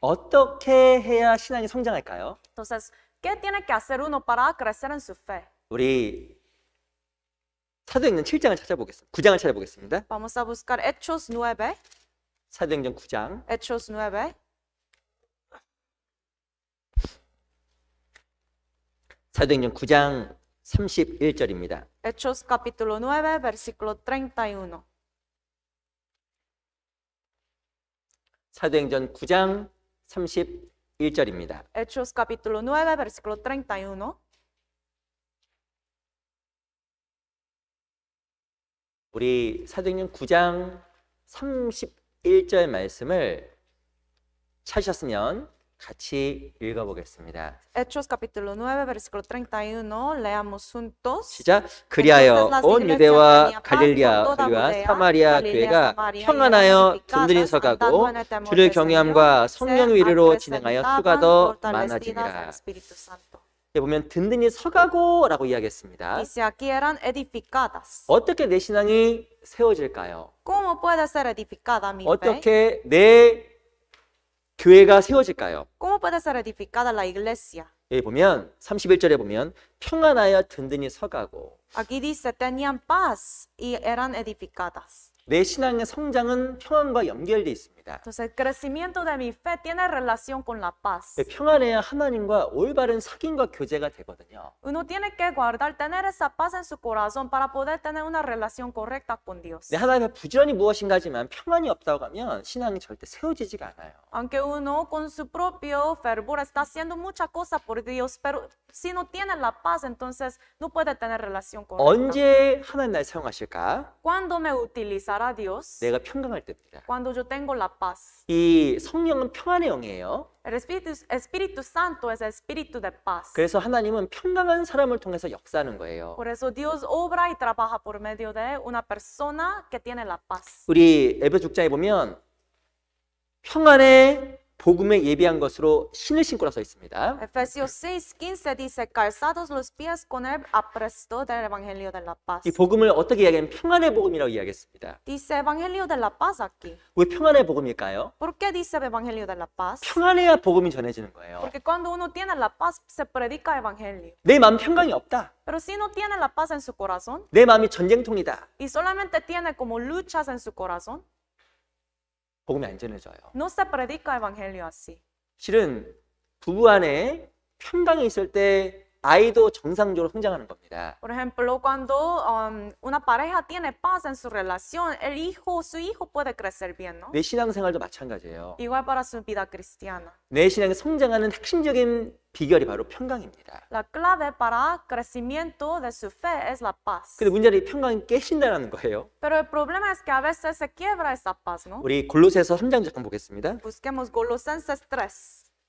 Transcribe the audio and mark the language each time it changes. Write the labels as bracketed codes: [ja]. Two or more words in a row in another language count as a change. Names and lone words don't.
[ko] 어떻게 해야 신앙이 성장할까요? [es] Entonces, ¿qué tiene que hacer uno para crecer en su fe? [ko] 우리 사도행전 7장을 찾아보겠습니다. 9장을 찾아보겠습니다. [es] Vamos a buscar Hechos 9. [ko] 사도행전 9장. [es] Hechos 9. [ko] 사도행전 9장 31절입니다. [es] Hechos capítulo 9, versículo 31. [ko] 사도행전 9장 31절입니다. [es] Hechos capítulo 9, versículo 31. [ko] 우리 사도행전 9장 31절 말씀을 찾으셨으면 같이 읽어보겠습니다. [es] Hechos capítulo 9, versículo 31. Leamos juntos. [ko] 시작. 그리하여 온 유대와 갈릴리아 그리와 사마리아 교회가 평안하여 든든히 서가고 주를 경외함과 성령 위로로 진행하여 수가 더 많아지니라. 여기 보면 든든히 서가고라고 이야기했습니다. [es] Dice aquí eran edificadas. [ko] 어떻게 내 신앙이 세워질까요? [es] ¿Cómo puede ser edificada mi fe? [ko] 어떻게 내 교회가 세워질까요? [es] ¿Cómo puede ser edificada la iglesia? [ko] 여기 보면 31절에 보면 평안하여 든든히 서가고 [es] Aquí dice, tenían paz y eran edificadas. [ko] 내 신앙의 성장은 평안과 연결되어 있습니다. [es] Entonces, el crecimiento de mi fe tiene relación con la paz. [ko] 평안해야 하나님과 올바른 사귐과 교제가 되거든요. [es] Uno tiene que guardar, tener esa paz en su corazón para poder tener una relación correcta con Dios. [ko] 내 하나님의 부지런히 무엇인가 하지만 평안이 없다고 하면 신앙이 절대 세워지지가 않아요. [es] Aunque uno con su propio fervor está haciendo muchas cosas por Dios, pero si no tiene la paz, entonces no puede tener relación correcta. [ko] 언제 하나님 날 사용하실까? [es] ¿Cuándo me utilizará Dios? [ko] 내가 평강할 때입니다. [es] Cuando yo tengo la paz. [ko] 이 성령은 평안의 영이에요. [es] El Espíritu Santo es el espíritu de paz. [ko] 그래서 하나님은 평강한 사람을 통해서 역사하는 거예요. [es] Por eso Dios obra y trabaja por medio de una persona que tiene la paz. [ko] 우리 에베소 6장에 보면 평안의 복음에 예비한 것으로 신을 신고라 써 있습니다. [es] Efesios 6:15 dice, calzados los pies con el apresto del evangelio de la paz. [ko] 이 복음을 어떻게 이야기하면 평안의 복음이라고 이야기했습니다. [es] Dice evangelio de la paz aquí. [ko] 왜 평안의 복음일까요? [es] ¿Por qué dice evangelio de la paz? [ko] 평안해야 복음이 전해지는 거예요. [es] Porque cuando uno tiene la paz se predica evangelio. [ko] 내 마음 평강이 없다. [es] Pero si no tiene la paz en su corazón [ko] 내 마음이 전쟁통이다. [es] y solamente tiene como luchas en su corazón, [ko] 복음이 안 전해져요. [es] no se predica evangelio así. [ko] 실은 부부 안에 평강이 있을 때 아이도 정상적으로 성장하는 겁니다. [es] Por ejemplo, cuando una pareja tiene paz en su relación, su hijo puede crecer bien, ¿no? [ko] 내 신앙생활도 마찬가지예요. [es] Igual para su vida cristiana. [ko] 내 신앙이 성장하는 핵심적인 비결이 바로 평강입니다. [es] La clave para crecimiento de su fe es la paz. [ko] 근데 문제는 이 평강이 깨진다는 거예요. [es] Pero el problema es que a veces se quiebra esa paz, ¿no? [ko] 우리 골로새서 3장 잠깐 보겠습니다. [es] Busquemos Colosenses 3.